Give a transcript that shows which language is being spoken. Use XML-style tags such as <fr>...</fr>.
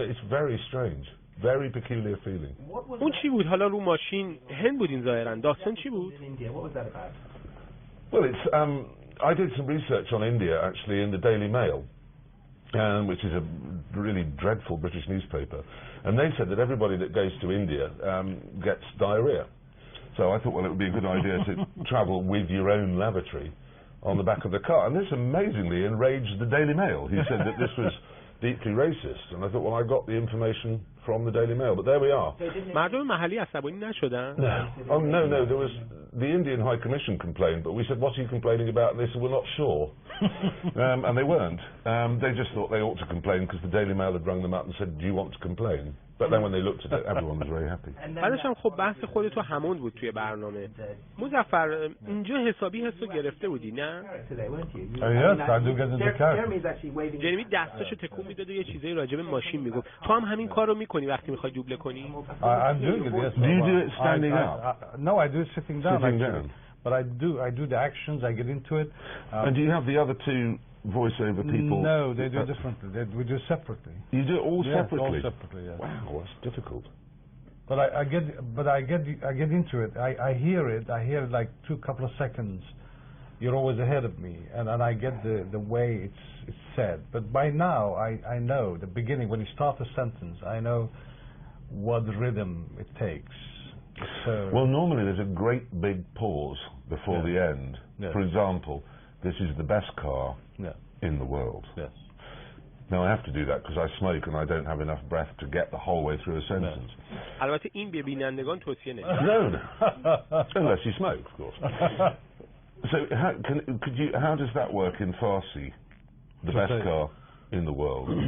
<en>It's very strange, very peculiar feeling.</en> <fa>اون چی بود؟ حالا رو ماشین هند بودین ظاهرا. داستان چی بود؟</fa> <en>Well, it's. I did some research on India actually in the Daily Mail. which is a really dreadful British newspaper, and they said that everybody that goes to India gets diarrhea. So I thought, well, it would be a good idea to travel with your own lavatory on the back of the car. And this amazingly enraged the Daily Mail, who said that this was deeply racist. And I thought, well, I got the information from the Daily Mail, but there we are.</en> <fa>مردم محلی عصبانی نشدن؟</fa> <en>No. Oh, no, there was the Indian High Commission complained, but we said, what are you complaining about? And they said, we're not sure. And they weren't. They just thought they ought to complain because the Daily Mail had rung them up and said, do you want to complain? But then when they looked at it, everyone was very happy.</en> <fa>بعدش هم خب بحث خودتو همون بود توی برنامه. مظفر اینجا حسابی حسو گرفته بودی نه؟</fa> <en>Yes, I do get into character.</en> <fa>جرمی دستاشو تکون میداد و یه چیزایی راجع به ماشین میگفت. تو هم همین کارو میکنی وقتی میخوای دوبله کنی؟</fa> <en>I'm doing it, yes. Do you do it standing up? No, I do it sitting down. Sitting actually. down. But I do the actions, I get into it. And do you have the other two voiceover people? No, they do it differently. We do it separately. You do it all separately? All separately, yes. Wow, that's difficult. But I get into it. I hear it like couple of seconds. You're always ahead of me, and I get the way it's said. But by now I know the beginning, when you start a sentence, I know what rhythm it takes. So well, normally there's a great big pause before the end. Yes. For example, this is the best car in the world. Yes. Now I have to do that because I smoke and I don't have enough breath to get the whole way through a sentence.</en> <fa>البته این به بینندگان توصیه نمیشه.</fa> <en>No. Unless you smoke, of course. So how does that work in Farsi? The best car in the world.</en>